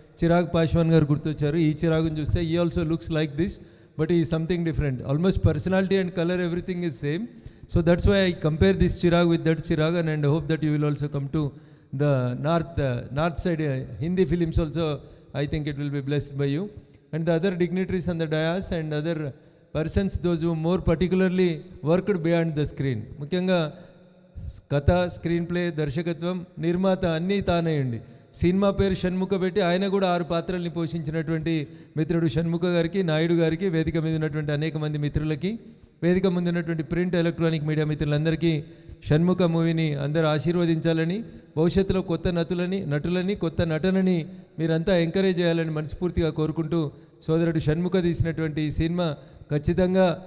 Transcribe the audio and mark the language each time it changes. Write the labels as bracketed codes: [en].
[te] చిరాగ్ పాశ్వాన్ గారు గుర్తొచ్చారు. ఈ చిరాగ్ని చూస్తే [en] ఈ also looks like this, but ఈ something different. Almost personality and colour everything is same. So that's why I compare this Chirag with that Chirag and hope that you will also come to the north side Hindi films also. I think it will be blessed by you and the other dignitaries on the dais and other persons, those who more particularly worked beyond the screen. [te] ముఖ్యంగా కథ, screen play, దర్శకత్వం, నిర్మాత అన్నీ తానేయండి. Cinema పేరు షణ్ముఖ పెట్టి ఆయన కూడా 6 పాత్రల్ని పోషించినటువంటి మిత్రుడు షణ్ముఖ గారికి, నాయుడు గారికి, వేదిక మీద ఉన్నటువంటి అనేక మంది మిత్రులకి, వేదిక ముందు ఉన్నటువంటి ప్రింట్, ఎలక్ట్రానిక్ మీడియా మిత్రులందరికీ షణ్ముఖ మూవీని అందరూ ఆశీర్వదించాలని, భవిష్యత్తులో కొత్త నటులని కొత్త నటనని మీరంతా ఎంకరేజ్ చేయాలని మనస్ఫూర్తిగా కోరుకుంటూ, సోదరుడు షణ్ముఖ తీసినటువంటి ఈ సినిమా ఖచ్చితంగా